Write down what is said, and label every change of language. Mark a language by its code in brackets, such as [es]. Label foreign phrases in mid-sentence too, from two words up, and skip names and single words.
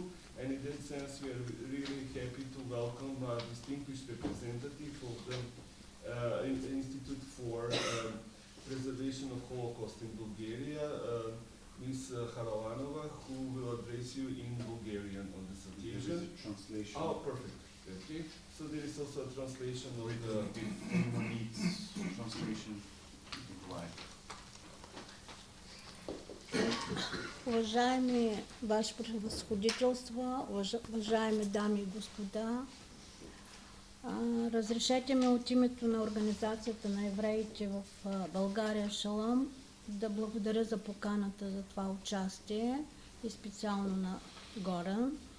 [en] And in that sense, we are really happy to welcome a distinguished representative of the Institute for Preservation of Holocaust in Bulgaria, Ms. Haralанова, who will address you in Bulgarian on this occasion. There is a translation. Oh, perfect. Okay. So there is also a translation of If the... anyone needs translation, you can provide. [bg] Уважаеми Ваше Превъзходителство, уважаеми дами и господа, разрешете ми от името на Организацията на евреите в България Шалом да благодаря за поканата за това участие и специално на Горан.